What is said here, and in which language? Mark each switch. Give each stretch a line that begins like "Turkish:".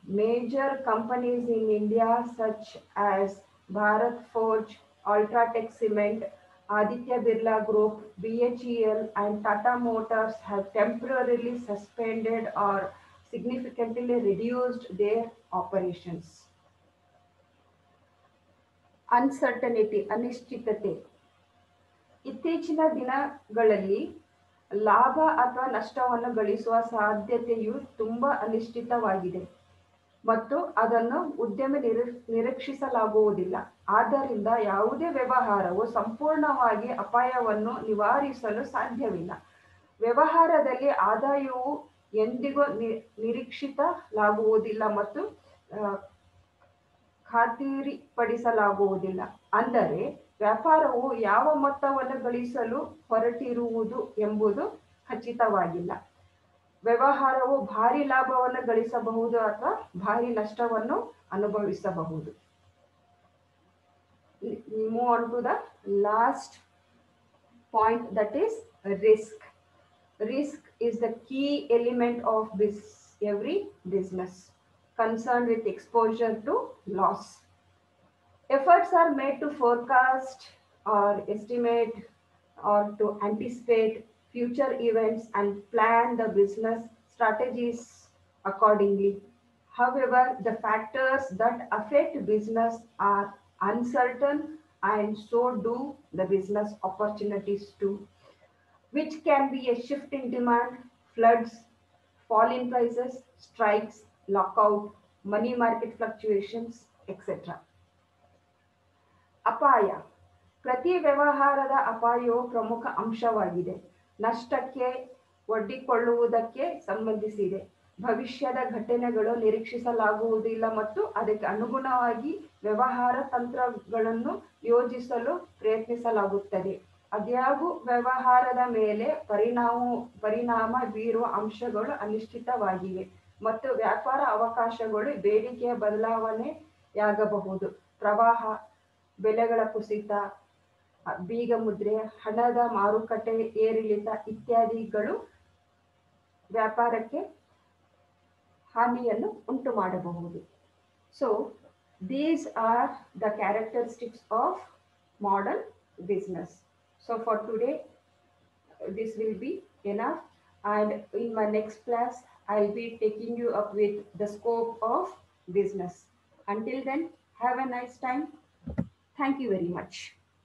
English: Major companies in India such as Bharat Forge, Ultratech Cement, Aditya Birla Group, BHEL and Tata Motors have temporarily suspended or significantly reduced their operations. Uncertainty,
Kannada: ಅನಿಶ್ಚಿತತೆ. ಇತ್ತೀಚಿನ ದಿನಗಳಲ್ಲಿ ಲಾಭ ಅಥವಾ ನಷ್ಟವನ್ನು ಗಳಿಸುವ ಸಾಧ್ಯತೆಯು ತುಂಬಾ ಅನಿಶ್ಚಿತವಾಗಿದೆ ಮತ್ತು ಅದನ್ನು ಉದ್ಯಮಿ ನಿರೀಕ್ಷಿಸಲಾಗುವುದಿಲ್ಲ. ಆದ್ದರಿಂದ ಯಾವುದೇ ವ್ಯವಹಾರವು ಸಂಪೂರ್ಣವಾಗಿ ಅಪಾಯವನ್ನು ನಿವಾರಿಸಲು ಸಾಧ್ಯವಿಲ್ಲ. ವ್ಯವಹಾರದಲ್ಲಿ ಆದಾಯವು ಎಂದಿಗೂ ನಿರೀಕ್ಷಿಸಲಾಗುವುದಿಲ್ಲ ಮತ್ತು ಖಾತರಿಪಡಿಸಲಾಗುವುದಿಲ್ಲ. ಅಂದರೆ ವ್ಯಾಪಾರವು ಯಾವ ಮೊತ್ತವನ್ನು ಗಳಿಸಲು ಹೊರಟಿರುವುದು ಎಂಬುದು ಖಚಿತವಾಗಿಲ್ಲ. ವ್ಯವಹಾರವು ಭಾರಿ ಲಾಭವನ್ನು ಗಳಿಸಬಹುದು ಅಥವಾ ಭಾರಿ ನಷ್ಟವನ್ನು ಅನುಭವಿಸಬಹುದು.
English: We move on to the last point, that is risk. Risk is the key element of every business concerned with exposure to loss. Efforts are made to forecast or estimate or to anticipate future events and plan the business strategies accordingly. However, the factors that affect business are uncertain, and so do the business opportunities too, which can be a shift in demand, floods, fall in prices, strikes, lockout, money market fluctuations, etc.
Kannada: ಅಪಾಯ. ಪ್ರತಿ ವ್ಯವಹಾರದ ಅಪಾಯವು ಪ್ರಮುಖ ಅಂಶವಾಗಿದೆ. ನಷ್ಟಕ್ಕೆ ಒಡ್ಡಿಕೊಳ್ಳುವುದಕ್ಕೆ ಸಂಬಂಧಿಸಿದೆ. ಭವಿಷ್ಯದ ಘಟನೆಗಳು ನಿರೀಕ್ಷಿಸಲಾಗುವುದಿಲ್ಲ ಮತ್ತು ಅದಕ್ಕೆ ಅನುಗುಣವಾಗಿ ವ್ಯವಹಾರ ತಂತ್ರಗಳನ್ನು ಯೋಜಿಸಲು ಪ್ರಯತ್ನಿಸಲಾಗುತ್ತದೆ. ಆದಾಗ್ಯೂ ವ್ಯವಹಾರದ ಮೇಲೆ ಪರಿಣಾಮ ಬೀರುವ ಅಂಶಗಳು ಅನಿಶ್ಚಿತವಾಗಿವೆ ಮತ್ತು ವ್ಯಾಪಾರ ಅವಕಾಶಗಳು ಬೇಡಿಕೆಯ ಬದಲಾವಣೆಯಾಗಬಹುದು. ಪ್ರವಾಹ, ಬೆಲೆಗಳ ಕುಸಿತ, ಬೀಗ ಮುದ್ರೆ, ಹಣದ ಮಾರುಕಟ್ಟೆ ಏರಿಳಿತ ಇತ್ಯಾದಿಗಳು ವ್ಯಾಪಾರಕ್ಕೆ ಹಾನಿಯನ್ನು ಉಂಟು ಮಾಡಬಹುದು. So
English: These are the characteristics of modern business. So for today, this will be enough. And in my next class, I'll be taking you up with the scope of business. Until then, have a nice time. Thank you very much.